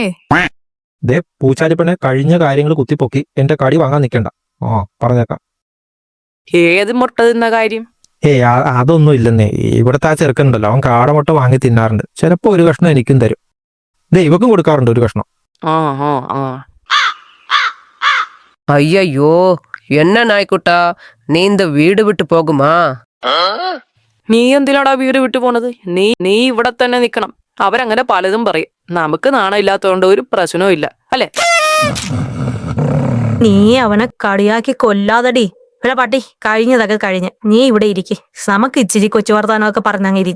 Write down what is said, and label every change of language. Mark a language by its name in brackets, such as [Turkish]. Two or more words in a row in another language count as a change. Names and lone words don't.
[Malayalam] ദേ പൂച്ചാലിപ്പണെ, കഴിഞ്ഞ കാര്യങ്ങൾ കുത്തിപ്പൊക്കി എന്റെ കടി വാങ്ങാൻ നിൽക്കണ്ട. പറഞ്ഞേക്കാം. ഏത് മുട്ട തിന്ന കാര്യം? അതൊന്നും ഇല്ലെന്നേ. ഇവിടുത്തെ ആ ചെറുക്കനുണ്ടല്ലോ, അവൻ കാടമുട്ട വാങ്ങി തിന്നാറുണ്ട്. ചിലപ്പോ ഒരു കഷ്ണം എനിക്കും തരും. ദേ ഇവക്കും കൊടുക്കാറുണ്ട് ഒരു കഷ്ണം. [Tamil] ஐயையோ, என்ன நாய்க்குட்டா, நீ இந்த வீடு விட்டு போகுமா? [Malayalam] നീ എന്തിനാടാ വീട് വിട്ടു പോണത്? നീ ഇവിടെ തന്നെ നിക്കണം. അവരങ്ങനെ പലതും പറയും. നമുക്ക് നാണം ഇല്ലാത്തതുകൊണ്ട് ഒരു പ്രശ്നവും ഇല്ല അല്ലെ? നീ അവനെ കടിയാക്കി കൊല്ലാതടി. ഇവിടെ പട്ടി, കഴിഞ്ഞതൊക്കെ കഴിഞ്ഞ് നീ ഇവിടെ ഇരിക്കെ. നമുക്ക് ഇച്ചിരി കൊച്ചു വർത്താനമൊക്കെ പറഞ്ഞങ്ങ് ഇരിച്ച.